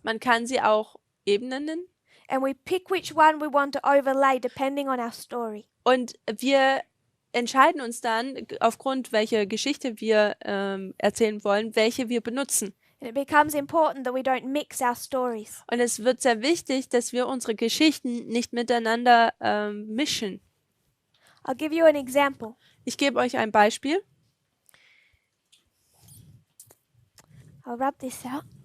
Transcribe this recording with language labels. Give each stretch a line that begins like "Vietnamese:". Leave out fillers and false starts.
German: Man kann sie auch Ebenen nennen.
English: And we pick which one we want to overlay depending on our story.
German: Und wir entscheiden uns dann, aufgrund welcher Geschichte wir erzählen wollen, welche wir benutzen.
English: And it becomes important that we don't mix our stories.
German: Und es wird sehr wichtig, dass wir unsere Geschichten nicht miteinander mischen.
English: I'll give you an example.
German: Ich gebe euch ein Beispiel.
English: I'll rub this out.